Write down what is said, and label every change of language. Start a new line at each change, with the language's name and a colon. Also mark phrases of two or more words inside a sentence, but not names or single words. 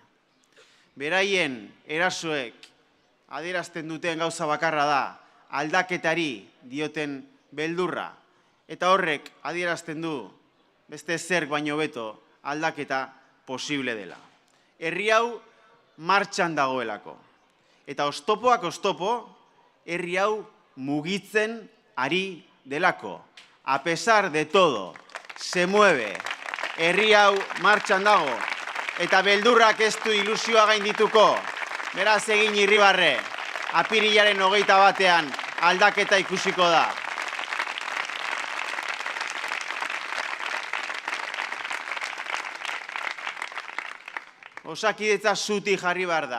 Basque: Beraien erasoek adierazten duten gauza bakarra da aldaketari dioten beldurra eta horrek adierazten du beste zerk baino beto aldaketa posible dela. Herri hau martxan dagoelako. Eta oztopoak oztopo, herri hau mugitzen ari delako.
Spanish: A pesar de todo, se mueve.
Basque: Herri hau martxan dago. Eta beldurrak ez du ilusioa gaindituko. Beraz egin irribarre. Apirilaren 21 aldaketa ikusiko da. Osakidetza zuti jarri behar da.